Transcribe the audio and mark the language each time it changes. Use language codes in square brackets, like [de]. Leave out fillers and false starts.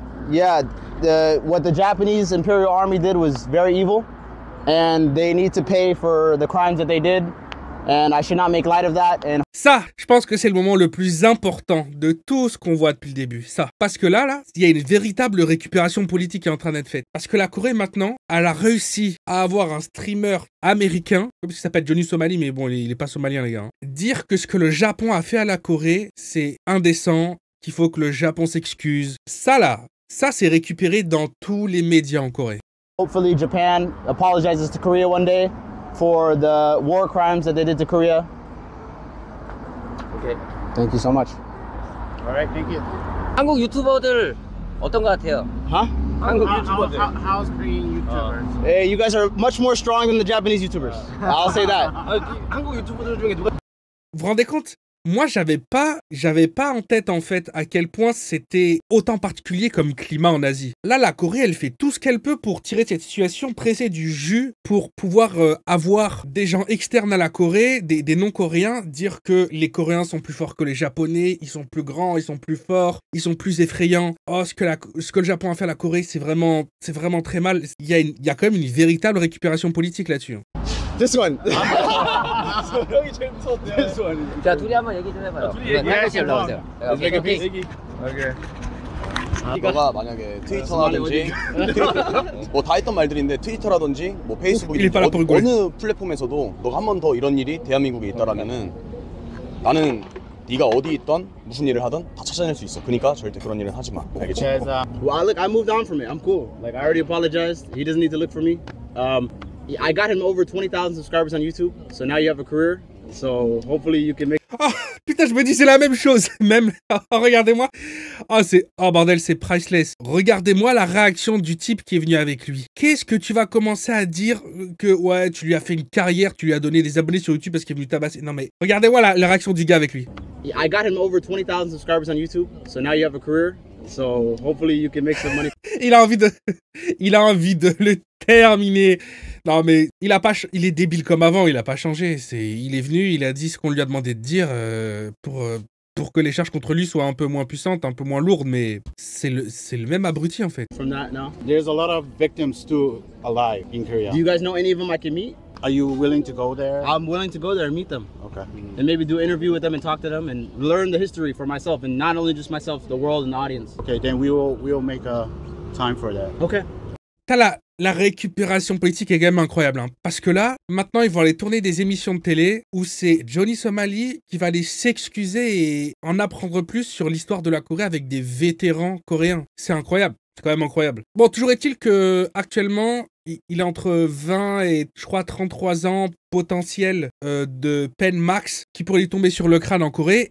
[en] Yeah, what the Japanese Imperial Army did was very evil, and they need to pay for the crimes that they did, and I should not make light of that. And [fr] ça, je pense que c'est le moment le plus important de tout ce qu'on voit depuis le début. Ça, parce que là, il y a une véritable récupération politique qui est en train d'être faite. Parce que la Corée maintenant, elle a réussi à avoir un streamer américain, comme il s'appelle Johnny Somali, mais bon, il est pas somalien les gars. Hein. Dire que ce que le Japon a fait à la Corée, c'est indécent, qu'il faut que le Japon s'excuse. Ça là. Ça, c'est récupéré dans tous les médias en Corée. [en] Hopefully Japan apologizes to Korea one day for the war crimes that they did to Korea. Okay. Thank you so much. All right, thank you. [ko] 한국 유튜버들 어떤 것 같아요? Huh? 한국 유튜버들. [en] How's Korean YouTubers? Hey, you guys are much more strong than the Japanese YouTubers. I'll say that. [ko] 한국 유튜버들 중에 누가 [fr] Vous vous rendez compte? Moi, j'avais pas en tête, en fait, à quel point c'était autant particulier comme climat en Asie. Là, la Corée, elle fait tout ce qu'elle peut pour tirer cette situation, presser du jus, pour pouvoir avoir des gens externes à la Corée, des non-coréens, dire que les Coréens sont plus forts que les Japonais, ils sont plus grands, ils sont plus forts, ils sont plus effrayants. Oh, ce que le Japon a fait à la Corée, c'est vraiment très mal. Il y a quand même une véritable récupération politique là-dessus. [en] This one. [ko] 형이 제일 무서웠대. [en] This one. [ko] 자, 둘이 한번 얘기 좀 해봐요. 둘이 얘기해야지, 올라오세요. 얘기. 너가 만약에 트위터라든지 뭐 다 했던 말들인데 트위터라든지 뭐 페이스북이든지 어느 플랫폼에서도 너가 한 번 더 이런 일이 대한민국에 있다라면은 나는 네가 어디 있던 무슨 일을 하든 다 찾아낼 수 있어. 그러니까 절대 그런 일은 하지 마. 알겠지? [en] Well, look, I moved on from it. I'm cool. Like, I already apologized. He doesn't need to look for me. I got him over 20,000 subscribers on YouTube, so now you have a career. So hopefully you can make. [fr] Oh putain, je me dis c'est la même chose. Même, oh, regardez-moi. Oh bordel, c'est priceless. Regardez-moi la réaction du type qui est venu avec lui. Qu'est-ce que tu vas commencer à dire que ouais, tu lui as fait une carrière, tu lui as donné des abonnés sur YouTube parce qu'il est venu tabasser. Non mais regardez-moi la réaction du gars avec lui. [en] I got him over 20,000 subscribers on YouTube, so now you have a career. So hopefully you can make some money. [fr] Il a envie de le terminer. Non mais il est débile comme avant, il a pas changé. Il est venu, il a dit ce qu'on lui a demandé de dire pour que les charges contre lui soient un peu moins puissantes, un peu moins lourdes, mais c'est le même abruti en fait. [en] From that now, There's a lot of victims still alive in Korea. do you guys know any of them I can meet? Are you willing to go there? I'm willing to go there and meet them, Okay. and maybe do an interview with them and talk to them and learn the history for myself, and not only just myself, the world and the audience. Okay, then we'll make a time for that. Okay. [fr] T'as la récupération politique est quand même incroyable, hein, parce que là, maintenant, ils vont aller tourner des émissions de télé où c'est Johnny Somali qui va aller s'excuser et en apprendre plus sur l'histoire de la Corée avec des vétérans coréens. C'est incroyable, c'est quand même incroyable. Bon, toujours est-il que actuellement, il est entre 20 et, je crois, 33 ans potentiel de peine max qui pourrait lui tomber sur le crâne en Corée.